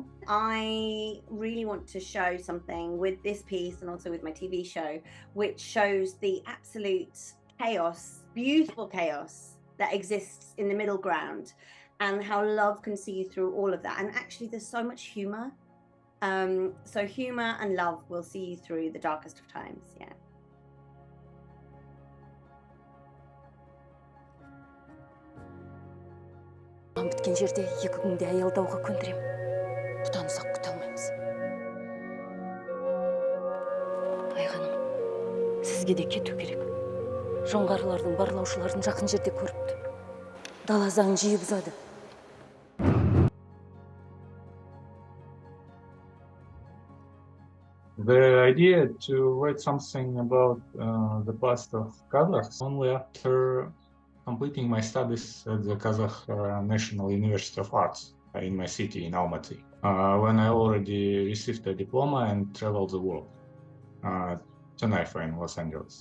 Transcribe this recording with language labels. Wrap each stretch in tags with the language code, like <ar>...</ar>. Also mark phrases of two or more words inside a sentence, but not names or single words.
<en>I really want to show something with this piece and also with my TV show, which shows the absolute chaos, beautiful chaos that exists in the middle ground. and how love can see you through all of that. And actually, there's so much humor. So humor and love will see you through the darkest of times. Yeah.</en> <kk>Біткен жерде 2 күнде аялдауға көндірем. Бұдан ұзақ күте алмаймыз. Айғаным, сізге де кету керек. Жоңғарлардың, барлаушылардың жақын жерде көріпті. Дала заңын жиі бұзады.</kk> <en>The idea to write something about the past of Kazakhs only after completing my studies at the Kazakh National University of Arts in my city, in Almaty, when I already received a diploma and traveled the world to NIFA in Los Angeles.</en>